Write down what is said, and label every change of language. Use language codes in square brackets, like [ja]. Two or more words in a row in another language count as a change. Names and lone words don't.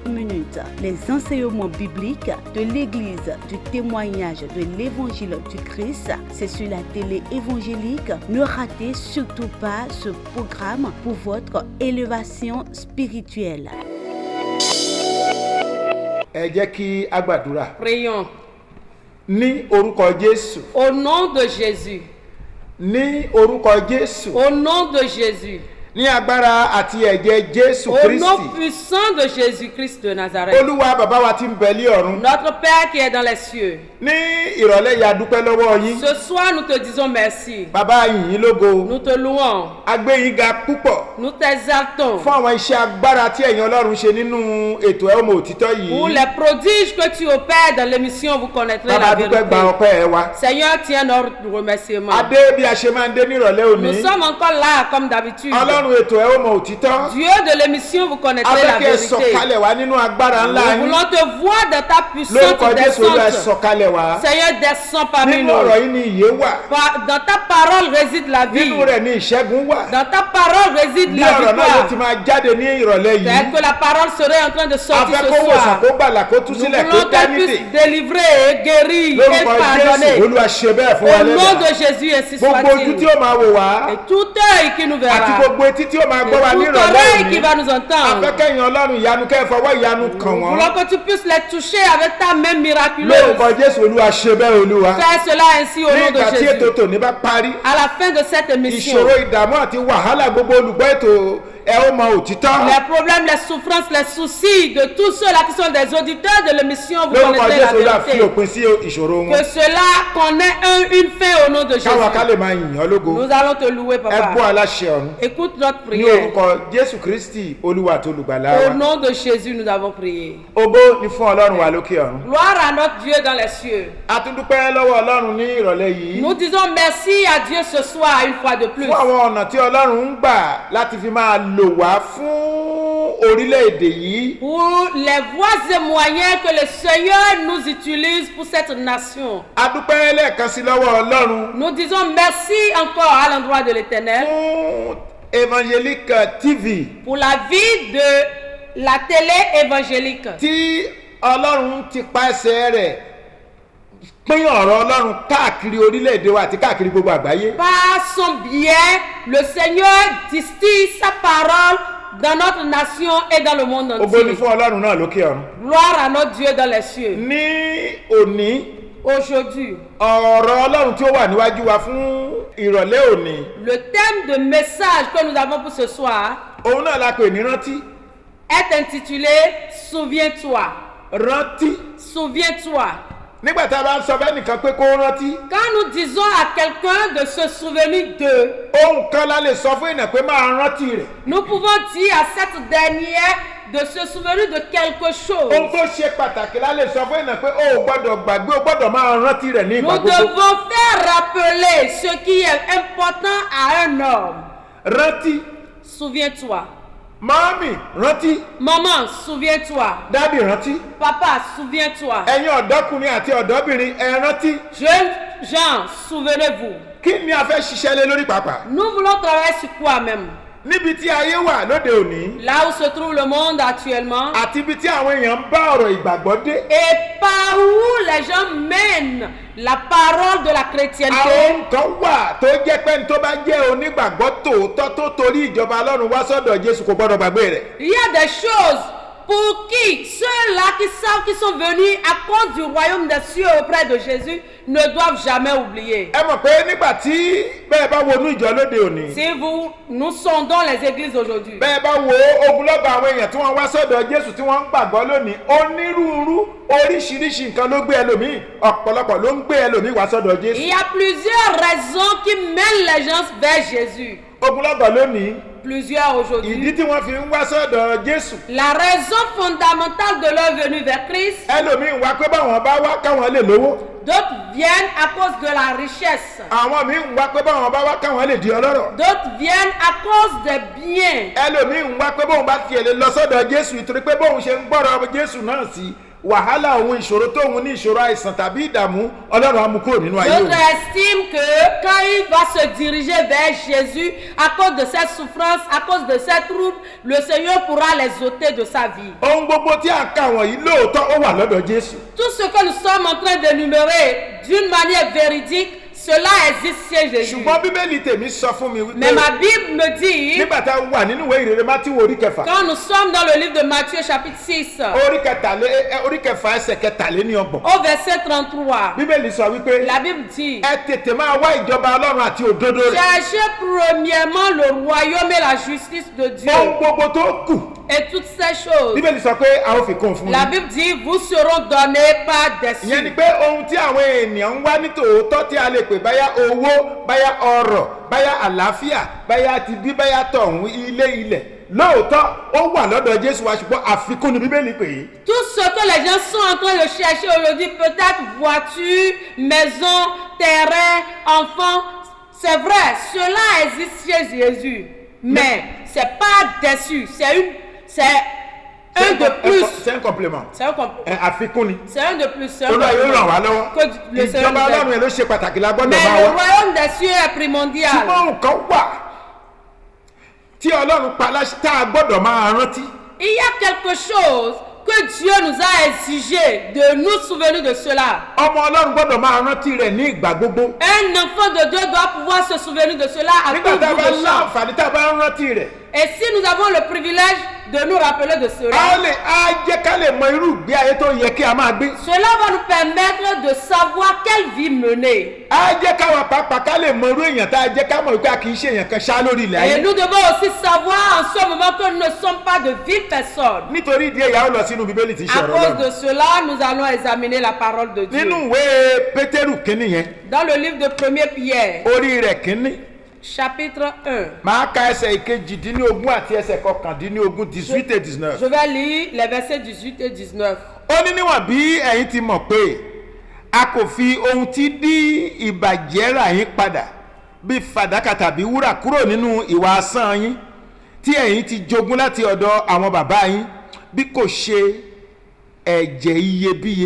[fr] Les enseignements bibliques de l'Église du témoignage de l'Évangile du Christ, c'est sur la télé évangélique. Ne ratez surtout pas ce programme pour votre élévation spirituelle. Prions. [yo] Ní orúkọ Jésù. [fr] Au nom de Jésus. [yo] Ní orúkọ Jésù. [fr] Au nom de Jésus. [yo] Ní agbára àti ẹ̀jẹ̀ Jésù [fr] Au [yo] Kristi. [fr] nom puissant de Jésus-Christ de Nazareth. [yo] Olúwa bàbá wa tí ń bẹ ní ọ̀run. [fr] Notre Père qui est dans les cieux. [yo] Ní ìrọ̀lẹ́ yìí a dúpẹ́ lọ́wọ́ yín. [fr] Ce soir, nous te disons merci. [yo] Bàbá yìn yín lógo. [fr] Nous te louons. [yo] A gbé yín ga púpọ̀. [fr] Nous t'exaltons. [yo] Fún àwọn iṣẹ́ agbára tí ẹ̀yin Ọlọ́run ṣe nínú ètò ẹ̀ ọmọ òtítọ́ yìí. [fr] Pour les prodiges que tu opères dans l'émission, vous connaîtrez la [yo] Bàbá [fr] vérité. [yo] dúpẹ́ gba ọpẹ́ ẹ wa. [fr] Seigneur, tiens notre remerciement. [yo] Adé bí a ṣe máa ń dé nírọ̀lẹ́ òní. [fr] Nous sommes encore là comme d'habitude. [yo] Ọlọ́run ètò ẹ̀ ọmọ òtítọ́. [fr] Dieu de l'émission, vous connaîtrez la [yo] Abẹ́kẹ́ [fr] vérité. [yo] sọ̀kalẹ̀ wá nínú agbára ńlá [fr] Nous [yo] yín. [fr] voulons te voir dans ta puissante [yo] Lórúkọ Jésù Olúwa [fr] descente. [yo] sọ̀kalẹ̀ wá. [fr] Seigneur, descends parmi [yo] Nínú [fr] nous. [yo] ọ̀rọ̀ yìí ni ìyè wà. [fr] Dans ta parole réside la vie. [yo] Nínú rẹ̀ ni ìṣẹ́gun wà. [fr] Dans ta parole réside [yo] Ní [fr] la [yo] ọ̀rọ̀ náà yóò ti [fr] victoire. [yo] máa jáde ní ìrọ̀lẹ́ yìí. [fr] C'est que la parole serait en train de sortir [yo] Afẹ́ [fr] ce [yo] kó wòsàn [fr] soir. [yo] kó gbàlà kó tú [fr] Nous [yo] sílẹ̀ kó [fr] voulons [yo] dá [fr] qu'elle puisse [yo] nídè. [fr] délivrer, guérir et [yo] Lórúkọ Jésù [fr] pardonner. [yo] Olúwa ṣe bẹ́ẹ̀ fún wa [fr] Au nom [yo] lẹ́nu. [fr] de Jésus, ainsi [yo] Gbogbo ojú tí [fr] soit-il. [yo] ó máa wò wá. [fr] Et tout œil qui nous [yo] Àti [fr] verra. [yo] gbogbo etí tí ó máa [fr] Et [yo] gbọ́ wa ní [fr] toute [yo] ìrọ̀lẹ́ [fr] oreille qui [yo] òní. [fr] va nous entendre. [yo] Afẹ́kẹ́yìn Ọlọ́run ìyanu kẹ́ ẹ fọwọ́ ìyanu kàn [fr] Nous [yo] wọ́n. [fr] voulons que tu puisses les toucher avec ta main miraculeuse. [yo] Lórúkọ Jésù Olúwa ṣe bẹ́ẹ̀ Olúwa. [fr] Fais cela ainsi au [yo] Ní [fr] nom de [yo] ìgbà tí ètò [fr] Jésus. [yo] tòní bá parí. [fr] À la fin de cette émission, [yo] Ìṣòro ìdààmú àti wàhálà gbogbo olùgbọ́ ètò ẹ ó mọ òtítọ́. [fr] les problèmes, les souffrances, les soucis de tous ceux-là qui sont des auditeurs de l'émission, vous [yo] Lórúkọ [fr] connaissez la [yo] Jésù Olúwa fi [fr] vérité. [yo] òpin sí ìṣòro wọn. [fr] Que cela connaît une fin au nom de Jésus. [yo] Káwa ká lè máa yìn ọ́ lógo. [fr] Nous allons te louer, [yo] Ẹ bọ́ [fr] papa. [yo] aláṣẹ ọ̀run. [fr] Écoute notre [yo] Ní [fr] prière. [yo] orúkọ Jésù Kristi Olúwa àti olùgbàlà [fr] Au [yo] wa. [fr] nom de Jésus, nous avons prié. [yo] Ògo ni fún Ọlọ́run wa lókè ọ̀run. [fr] Gloire à notre Dieu dans les cieux. [yo] A tún dúpẹ́ lọ́wọ́ Ọlọ́run ní ìrọ̀lẹ́ yìí. [fr] Nous disons merci à Dieu ce soir une fois de plus. [yo] Fún àwọn ọ̀nà tí Ọlọ́run ń gbà láti fi máa lò wá fún orílẹ̀-èdè yìí. [fr] Pour les voies et moyens que le Seigneur nous utilise pour cette nation. [yo] A dúpẹ́ lẹ́ẹ̀kan sí lọ́wọ́ Ọlọ́run. [fr] Nous disons merci encore à l'endroit de l'Éternel [yo] Fún Evangelique TV [fr] pour la vie de la télé évangélique. [yo] tí Ọlọ́run ti pàṣẹ rẹ̀ pín ọ̀rọ̀ Ọlọ́run káàkiri orílẹ̀-èdè wa àti káàkiri gbogbo àgbáyé. [fr] Par son biais, le Seigneur distille sa parole dans notre nation et dans le monde [yo] Ògo ni [fr] entier. [yo] fún Ọlọ́run náà lókè ọ̀run. [fr] Gloire à notre Dieu dans les cieux. [yo] Ní òní [fr] Aujourd'hui, [yo] ọ̀rọ̀ Ọlọ́run tí ó wà níwájú wa fún ìrọ̀lẹ́ òní [fr] le thème de message que nous avons pour ce soir [yo] òun náà la pè ní rántí. [fr] est intitulé Souviens-toi. [yo] Rántí. [fr] Souviens-toi. [yo] Nígbà tá a bá ń sọ bẹ́ẹ̀ nìkan pé kó rántí. [fr] Quand nous disons à quelqu'un de se souvenir d'eux, [yo] Ohun kan la lè sọ fún èèyàn pé máa rántí rẹ̀. [fr] nous pouvons dire à cette dernière de se souvenir de quelque chose. [yo] Ohun tó ṣe pàtàkì la lè sọ fún èèyàn pé o ò gbọ́dọ̀ gbàgbé o gbọ́dọ̀ máa rántí rẹ̀ ní ìgbà [fr] Nous [yo] gbogbo. [fr] devons faire rappeler ce qui est important à un homme. [yo] Rántí. [fr] Souviens-toi. [yo] Màámì rántí. [fr] Maman, souviens-toi. [yo] Dádì rántí. [fr] Papa, souviens-toi. [yo] Ẹ̀yin ọ̀dọ́kùnrin àti ọ̀dọ́bìnrin ẹ rántí. [fr] Jeunes gens, souvenez-vous. [yo] Kí ni a fẹ́ ṣiṣẹ́ lé lórí pàápàá? [fr] Nous voulons travailler sur quoi même? [yo] Níbi tí ayé wà lóde òní [fr] Là où se trouve le monde actuellement [yo] àti ibi tí àwọn èèyàn ń bá ọ̀rọ̀ ìgbàgbọ́ dé. [fr] et par où les gens mènent la parole de la chrétienté. [yo] Àwọn nǹkan wà tó jẹ́ pé ní tó bá jẹ́ onígbàgbọ́ tòótọ́ tó torí ìjọba Ọlọ́run wá sọ́dọ̀ Jésù kò gbọ́dọ̀ gbàgbé rẹ̀. [fr] Il y a des choses Pour qui ceux-là qui savent qu'ils sont venus à cause du royaume des cieux auprès de Jésus ne doivent jamais oublier. [yo] ẹ mọ̀ pé nígbà tí bẹ́ẹ̀ bá wọnú ìjọ lóde òní. [fr] Si nous sondons les églises aujourd'hui, [yo] bẹ́ẹ̀ bá wo ogunlọ́gọ̀ àwọn èèyàn tí wọ́n wá sọ́dọ̀ Jésù tí wọ́n ń gbàgbọ́ lónìí onírúurú oríṣiríṣi nǹkan ló gbé ẹlòmíì ọ̀pọ̀lọpọ̀ ló ń gbé ẹlòmíì wá sọ́dọ̀ Jésù. [fr] il y a plusieurs raisons qui mènent les gens vers Jésus. [yo] ogunlọ́gọ̀ lónìí [fr] Plusieurs [yo] ìdí [fr] aujourd'hui. [yo] tí wọ́n fi ń wá sọ́dọ̀ Jésù. [fr] La raison fondamentale de leur venue vers Christ, [yo] ẹlòmíì wá pé báwọn bá wá káwọn lè lówó. [fr] d'autres viennent à cause de la richesse, [yo] àwọn míì ń wá pé báwọn bá wá káwọn lè di ọlọ́rọ̀. [fr] d'autres viennent à cause des biens. [yo] ẹlòmíì ń wá pé bóun bá tiẹ̀ lè lọ sọ́dọ̀ Jésù nítorí pé bóun ṣe ń gbọ́rọ̀ Jésù náà sí wàhálà òun ìṣòro tóun ní ìṣòro àìsàn tàbí ìdààmú ọlọ́run á mú kúrò nínú ayé òun. [fr] D'autres estiment que quand il va se diriger vers Jésus, à cause de cette souffrance, à cause de cette trouble, le Seigneur pourra les ôter de sa vie. [yo] ohun gbogbo tí a kà wọ̀nyí lóòótọ́ ó wà lọ́dọ̀ Jésù. [fr] Tout ce que nous sommes en train d'énumérer d'une manière véridique, cela existe chez Jésus. [yo] ṣùgbọ́n bíbélì tèmi sọ fún mi [fr] Mais [yo] wípé [fr] ma Bible me dit, [yo] nígbà tá a wà nínú ìwé ìrere Mátíù orí kẹfà [fr] quand nous sommes dans le livre de Matthieu chapitre 6, [yo] orí kẹfà ẹsẹ̀ kẹtàléníọgbọ̀n [fr] au verset 33, [yo] bíbélì sọ wípé [fr] la Bible dit, [yo] ẹ tètè máa wá ìjọba ọlọ́run àti òdodo rẹ̀. [fr] cherchez premièrement le royaume et la justice de Dieu, [yo] ohun gbogbo tó kù [fr] et toutes ces choses. [yo] bíbélì sọ pé a ó fi kún un fún [fr] La [yo] yín. [fr] Bible dit, vous seront donnés par des [yo] ìyẹn ni [fr] cieux. [yo] pé ohun tí àwọn ènìyàn ń wá ní tòótọ́ tí a lè pè báyà owó báyà ọrọ̀ báyà àlàáfíà báyà ti bí báyà tọ̀hún ilẹ̀ lóòótọ́ ó wà lọ́dọ̀ Jésù wa ṣùgbọ́n àfikún ni bíbélì pè é. [fr] Tout ce que les gens sont en train de chercher aujourd'hui, peut-être voiture, maison, terrain, enfants, c'est vrai, cela existe chez Jésus. Mais c'est pas déçu, c'est un de plus. c'est un complément. C'est un complément. [yo] àfikún ni. [fr] C'est un de plus. C'est un [yo] olúwa yóò ràn wá [fr] complément. Que le [yo] lọ́wọ́ [fr] Seigneur [yo] ìjọba [fr] nous aide. [yo] ọlọ́run yẹn ló ṣe pàtàkì la gbọ́dọ̀ [fr] Mais [yo] máa [fr] le [yo] wá. [fr] royaume des cieux est primordial. [yo] ṣùgbọ́n nǹkan wà tí ọlọ́run pa láṣẹ tá a gbọ́dọ̀ máa rántí. [fr] Il y a quelque chose que Dieu nous a exigé de nous souvenir de cela. [yo] ọmọ ọlọ́run gbọ́dọ̀ máa rántí rẹ̀ ní ìgbà gbogbo. [fr] Un enfant de Dieu doit pouvoir se souvenir de cela à [yo] nígbà [fr] tout [yo] tá a [fr] bout [yo] bá [fr] de champ. [yo] láǹfààní tá a bá ń rántí rẹ̀. [fr] Et si nous avons le privilège de nous rappeler de cela, [yo] á jẹ́ ká lè mọ irú ìgbé ayé tó yẹ kí a máa gbé. [fr] cela va nous permettre de savoir quelle vie mener. [yo] á jẹ́ káwa pàápàá ká lè mọ irú èèyàn tá a jẹ́ ká mọ̀ wípé a kì í ṣe èèyàn kan ṣá lórí ilẹ̀ [fr] Et [yo] ayé. [fr] nous devons aussi savoir en ce moment que nous ne sommes pas de viles personnes. [yo] nítorí ìdí èyí a ó lọ sínú bíbélì tí í ṣe [fr] À [yo] ọ̀rọ̀ [fr] cause [yo] Ọlọ́run. [fr] de cela, nous allons examiner la parole de Dieu. [yo] nínú ìwé Pétérù kínní yẹn [fr] Dans le livre de 1er Pierre, [yo] orí rẹ̀ kínní [fr] chapitre 1, [yo] máa ka ẹsẹ̀ ìkejìdínlógún àti ẹsẹ̀ kọkàndínlógún 18 et 19. [fr] je vais lire les versets 18 et 19. [yo] ó ní níwọ̀n bí ẹ̀yin ti mọ̀ pé a kò fi ohun tí dí ìbàjẹ́ rà yín padà bí fàdákà tàbí wúrà kúrò nínú ìwà asán yín tí ẹ̀yin ti jogún láti ọ̀dọ̀ àwọn bàbá yín bí kò ṣe ẹ̀jẹ̀ iyebíye.